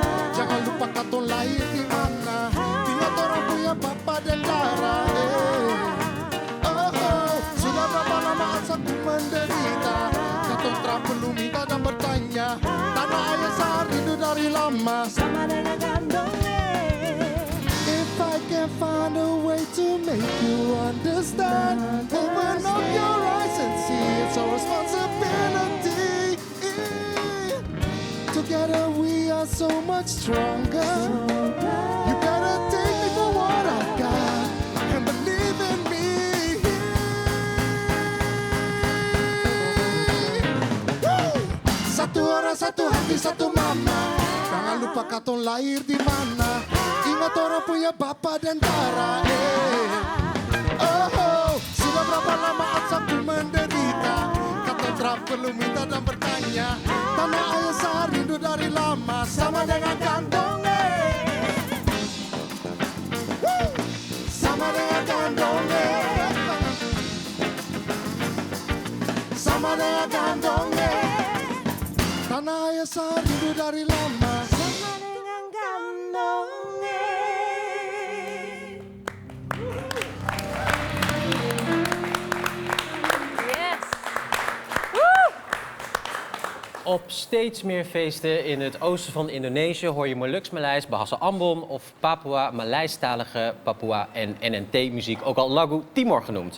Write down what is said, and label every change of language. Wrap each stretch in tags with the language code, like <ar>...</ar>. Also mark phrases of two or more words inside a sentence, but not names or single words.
<abs>Jangan lupa katong lahir di mana. Ingat orang punya bapa dan darah. Sudah berapa lama asaku menderita. Katong tak perlu minta dan bertanya. Tanah ayah saya rindu dari lama. Sama dengan gandongnya.</abs> <en>If I can find a way to make you understand, open up your eyes and see it's our responsibility. Together we are so much stronger. You better take me for what I've got and believe in me.</en> <abs>Satu orang, satu hati, satu mama. Jangan lupa katong lahir di mana. Ingat orang punya bapa dan darah. Sudah berapa lama asaku menderita. Katong tak perlu minta dan bertanya. Tanah ayah saya rindu dari lama. Sama dengan kantongnya. Sama dengan kantongnya. Sama dengan kantongnya. Tanah ayah saya rindu dari lama. Sama dengan gandongnya.</abs> <en>Yes.</en> <nl>Op steeds meer feesten in het oosten van Indonesië hoor je Molukse Maleis, Bahasa Ambon of Papua Maleis-talige Papua en NNT-muziek, ook al Lagu Timor genoemd.</nl>